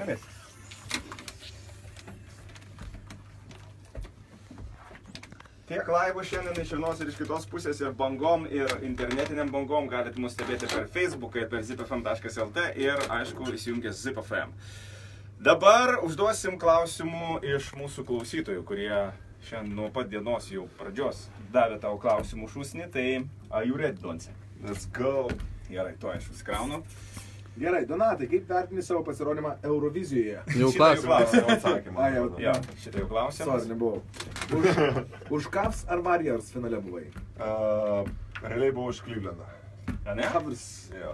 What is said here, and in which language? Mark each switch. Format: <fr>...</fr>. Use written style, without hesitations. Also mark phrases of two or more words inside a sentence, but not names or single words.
<lt>Tiek laivų šiandien iš vienos ir iš kitos pusės ir bangom, ir internetiniam bangom galite mus stebėti per Facebooką ir per zipfm.lt ir, aišku, įsijungęs ZipFM. Dabar užduosim klausimų iš mūsų klausytojų, kurie šiandien nuo pat dienos jau pradžios davė tau klausimų šūsnį, tai</lt> <en>are you ready,</en> <lt>Donce?</lt> <en>Let's go.</en> <lt>Gerai, to aš užkraunu. Gerai, Donatai, kaip vertini savo pasirodymą Eurovizijoje? Jau Šitą klausimas. Atsakymą. Jau. Jo, šitą jau klausimas. Sorry, nebuvau. Už Cavs ar Warriors finale buvai? Realiai buvau iš Clevelando. A, ne? Cavs. Jo.</lt>